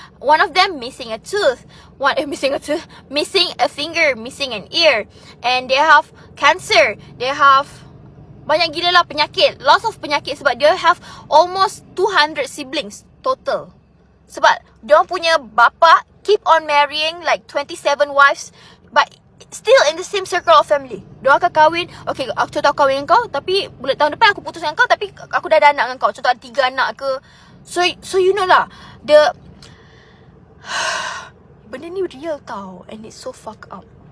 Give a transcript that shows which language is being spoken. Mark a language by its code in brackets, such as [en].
[en] One of them missing a tooth, missing a finger, missing an ear, and they have cancer, they have [ms] banyak gila lah penyakit, [en] lots of penyakit, [ms] sebab dia [en] have almost 200 siblings total. [ms] Sebab dia punya bapa [en] keep on marrying like 27 wives, but still in the same circle of family. [ms] Dia akan kahwin. Okay, aku contoh aku kahwin dengan kau, tapi bulan tahun depan aku putus dengan kau, tapi aku dah ada anak dengan kau. Contoh ada 3 anak ke. [en] So you know lah, [ms] benda ni real tau, [en] and it's so fuck up.